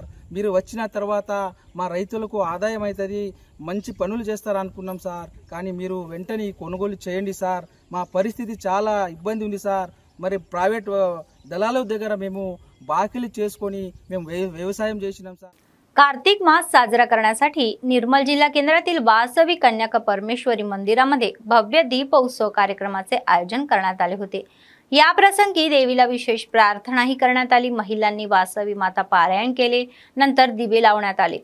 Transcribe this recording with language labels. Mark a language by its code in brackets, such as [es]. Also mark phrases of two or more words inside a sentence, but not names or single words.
[te] మీరు వచ్చిన తర్వాత మా రైతులకు ఆదాయం అవుతుంది, మంచి పనులు చేస్తారు అనుకున్నాం సార్, కానీ మీరు వెంటనే కొనుగోలు చేయండి సార్। మా పరిస్థితి చాలా ఇబ్బంది ఉంది సార్। మరి ప్రైవేట్ దళాల దగ్గర మేము బాకీలు చేసుకొని మేము వ్యవసాయం చేసినాం సార్। [mr] कार्तिक मास साजरा करण्यासाठी निर्मल जिल्हा केंद्रातील वासवी कन्याका परमेश्वरी मंदिरामध्ये भव्य दीप उत्सव कार्यक्रमाचे आयोजन करण्यात आले होते। या प्रसंगी देवीला विशेष प्रार्थनाही करण्यात आली। महिलांनी वासवी माता पारायण केले, नंतर दिवे लावण्यात आले।